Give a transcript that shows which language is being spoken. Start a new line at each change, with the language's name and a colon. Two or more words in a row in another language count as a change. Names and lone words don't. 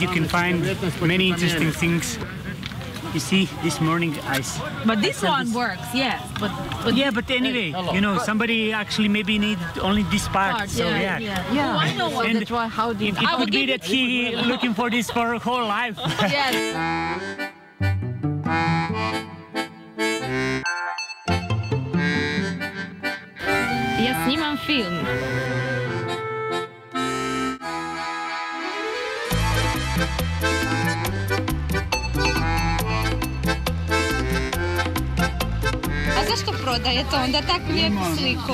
English: You can find many interesting things. You see, this morning But this one works, yes. But yeah, but anyway, you know, somebody actually maybe need only this part. So yeah. Oh, I know what that's why. How do you? It could be that he looking for this for her whole life. Yes.
Croatian: Ja snimam film. A zašto prodajete onda takvu lijepu sliku?